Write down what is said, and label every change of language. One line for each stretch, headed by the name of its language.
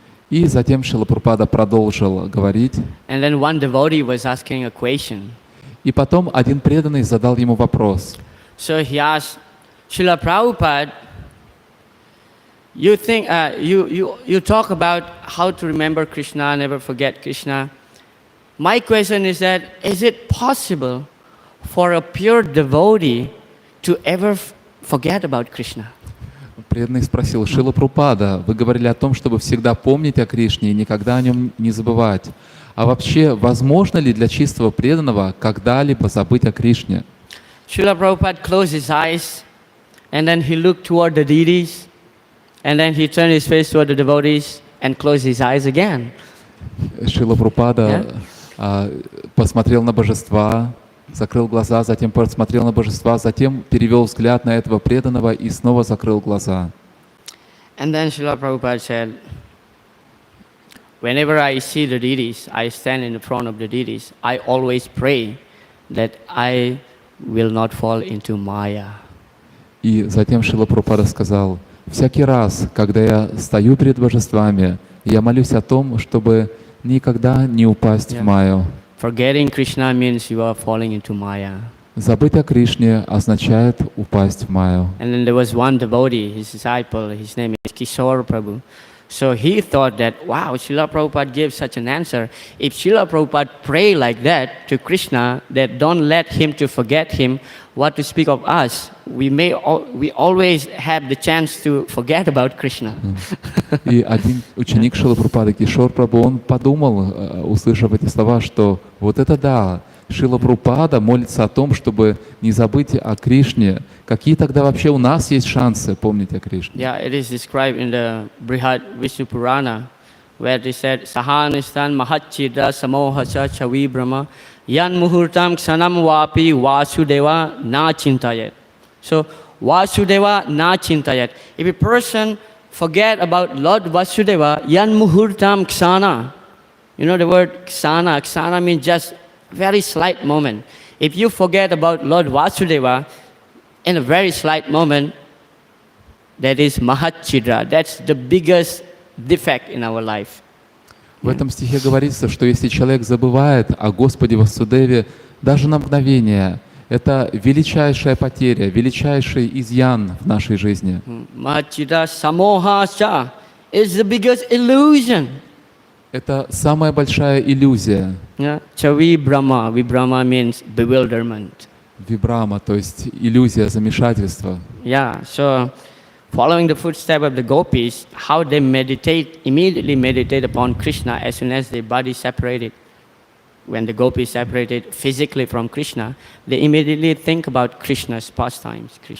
Russian: И затем Шрила Прабхупада продолжил говорить.
English: And then one devotee was asking a question.
Russian: И потом один преданный задал ему вопрос.
English: So he asked, Srila Prabhupada, you think you talk about how to remember Krishna, never forget Krishna. My question is that is it possible for a pure devotee to ever forget about Krishna?
Russian: Преданный спросил: Шрила Прабхупада, вы говорили о том, чтобы всегда помнить о Кришне и никогда о нем не забывать. А вообще, возможно ли для чистого преданного когда-либо забыть о Кришне?
English: Srila Prabhupada closed his eyes and then he looked toward the deities and then he turned his face toward the devotees and closed his eyes again.
Russian: Шрила Прабхупада посмотрел на божества, закрыл глаза, затем посмотрел на божества, затем перевел взгляд на этого преданного и снова закрыл глаза.
English: And then Srila Prabhupada said, whenever I see the deities, I stand in the front of the deities, I always pray that I will not fall into Maya.
Russian: И затем Шрила Прабхупада сказал: всякий раз, когда я стою перед божествами, я молюсь о том, чтобы никогда не упасть в майю.
English: Forgetting Krishna means you are falling into Maya.
Russian: Забыть о Кришне означает упасть в майю.
English: And then there was one devotee, his disciple, his name is Kishore Prabhu. So he thought that, wow, Srila Prabhupada gave such an answer. If Srila Prabhupada pray like that to Krishna, that don't let him to forget him, what to speak of us, we always have the chance to forget about Krishna.
Russian: И один ученик Шрилы Прабхупады, Кишор Прабху, он подумал, услышав эти слова, что вот это да, Шрила Прабхупада молится о том, чтобы не забыть о Кришне. Какие тогда вообще у нас есть шансы помнить о Кришне?
English: Yeah, it is described in the Brihad Vishnu Purana, where they said,
Sanskrit: Sahanistan Mahachida Samohasa Chavi Brahma Yan Muhurtam Ksanam Vapi Vasudeva Na Chintayat.
English: So,
Sanskrit: Vasudeva Na Chintayat.
English: If a person forget about Lord Vasudeva,
Sanskrit: Yan Muhurtam Ksana.
English: You know the word Ksana? Ksana means just very slight moment. If you forget about Lord Vasudeva in a very slight moment, that is Mahachidra. That's the biggest defect in our life.
Russian: В этом стихе говорится, что если человек забывает о Господе Васудеве даже на мгновение, это величайшая потеря, величайший изъян в нашей жизни.
Sanskrit: Mahachidra Samohascha
English: is the biggest illusion.
Russian: Это самая большая иллюзия.
English: Yeah.
Sanskrit: Chavi Brahma.
English: Vibrahma means bewilderment.
Russian: Вибрама, то есть иллюзия замешательства.
English: Yeah, so following the footsteps of the gopis, how they immediately meditate upon Krishna as soon as their body separated. When the gopis separated physically from Krishna, they immediately think about Krishna's pastimes.